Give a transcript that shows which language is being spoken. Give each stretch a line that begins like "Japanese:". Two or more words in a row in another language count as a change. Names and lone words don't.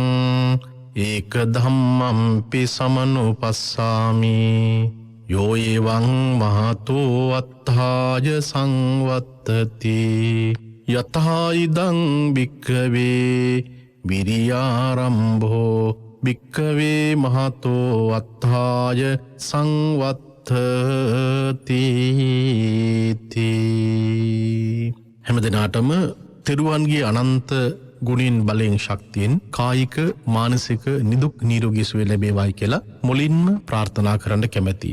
Pali: ඒක ධම්මම්පි සමනුපස්සාමි යෝ එවං මහතෝ අත්ථාය සංවත්තති යතහා ඉදං භික්ඛවේ විරියාරම්භෝ භික්ඛවේ මහතෝ අත්ථාය
Sinhala: සංවත්තති හැම දිනාටම තෙරුවන්ගේ අනන්ත ගුණින් බලයෙන් ශක්තියෙන් කායික මානසික නිදුක් නිරෝගී සුවය ලැබේවායි කියලා මුලින්ම ප්‍රාර්ථනා කරන්න කැමැතියි.